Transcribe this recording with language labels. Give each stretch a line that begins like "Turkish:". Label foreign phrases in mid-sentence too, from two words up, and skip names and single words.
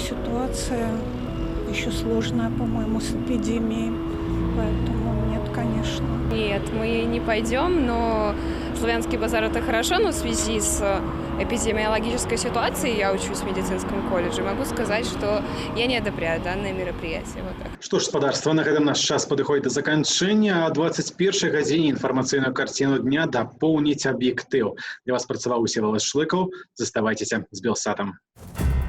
Russian: Ситуация еще сложная, по-моему, с эпидемией. Поэтому нет, конечно. Нет, мы не пойдем, но славянский базар это хорошо, но в связи с эпидемиологической ситуацией, я учусь в медицинском колледже, могу сказать, что я не одобряю данное мероприятие. Вот так.
Belarusian: Что ж, спадарства, на гэтым наш час падыходзіць да заканчэння. А 21 гадзіне інфармацыйную карціну дня дапоўніць аб'ектыў. Для вас працаваў Всеволод Шлыкаў. Заставайцеся з Белсатом.